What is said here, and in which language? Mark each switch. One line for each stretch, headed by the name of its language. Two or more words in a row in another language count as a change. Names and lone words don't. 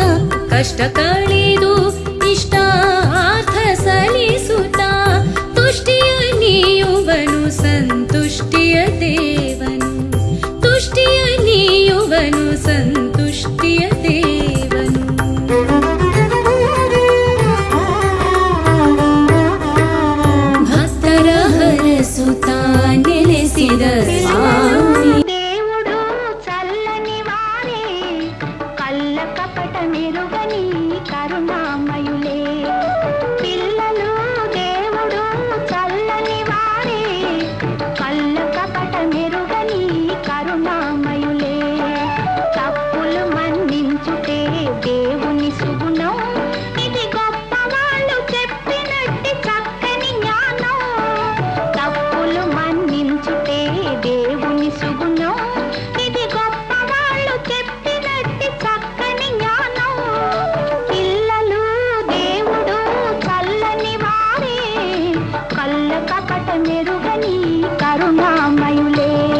Kannada: ಕಷ್ಟ ಕಳೆದು ಇಷ್ಟಾರ್ಥ ಸಲಿಸುತ್ತ ತುಷ್ಟಿಯ ನೀಯುವನು ಸಂತುಷ್ಟಿಯ ದೇವನು ತುಷ್ಟಿಯ ನೀಯುವನು ಸಂತುಷ್ಟಿಯ ದೇವನು ಭಕ್ತರ ಹರಸುತ್ತ ನೆಲೆಸಿದ ಸ್ವಾಮಿ
Telugu: మెరుగని కరుణామయులే పిల్లలు దేవుడు చల్లని వారే కళ్ళ కపట మెరుగని కరుణామయులే తప్పులు మన్నించుటే దేవుని సుగుణం ఇది గొప్ప వాళ్ళు చెప్పినట్టి చక్కని జ్ఞానం తప్పులు మన్నించుటే దేవుని సుగుణం ఇది గొప్ప వాళ్ళు చెప్పినట్టి చక్కని జ్ఞానం పిల్లలు దేవుడు చల్లని వారే కళ్ళ కపట మెరుగని కరుణామయులే